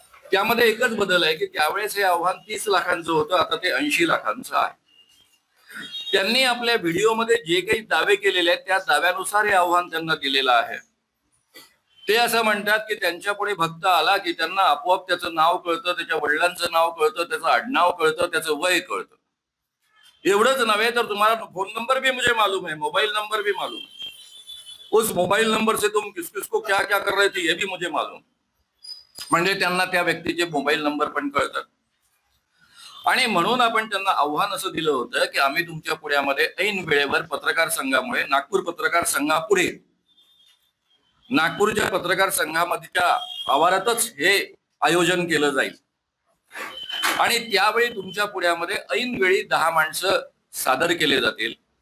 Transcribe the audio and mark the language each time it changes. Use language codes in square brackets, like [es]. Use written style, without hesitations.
[mr] त्यामध्ये एकच बदल आहे की त्यावेळेस हे आव्हान 30 लाखांचं होतं, आता ते 80 लाखांचं आहे. त्यांनी आपल्या व्हिडिओमध्ये जे काही दावे केलेले आहेत त्या दाव्यानुसार हे आव्हान त्यांना दिलेलं आहे. ते असं म्हणतात की त्यांच्या पुढे भक्त आला की त्यांना आपोआप त्याचं नाव कळतं, त्याच्या वडिलांचं नाव कळतं, त्याचं आडनाव कळतं, त्याचं वय कळतं. एवढंच नव्हे तर तुम्हाला [hi] फोन नंबर भी मुझे मालूम है, मोबाइल नंबर भी मालूम है, उस मोबाइल नंबर से तुम किस किस को क्या क्या कर रहे थे ये भी मुझे मालूम. [mr] म्हणजे त्यांना त्या व्यक्तीचे मोबाईल नंबर पण कळतात. आणि म्हणून आपण त्यांना आव्हान असं दिलं होतं की आम्ही तुमच्या पुण्यामध्ये ऐन वेळेवर पत्रकार संघामुळे, नागपूर पत्रकार संघापुढे, नागपूरच्या पत्रकार संघामध्येच्या आवारातच हे आयोजन केलं जाईल आणि त्यावेळी तुमच्या पुण्यामध्ये ऐन वेळी 10 माणसं सादर केले जातील.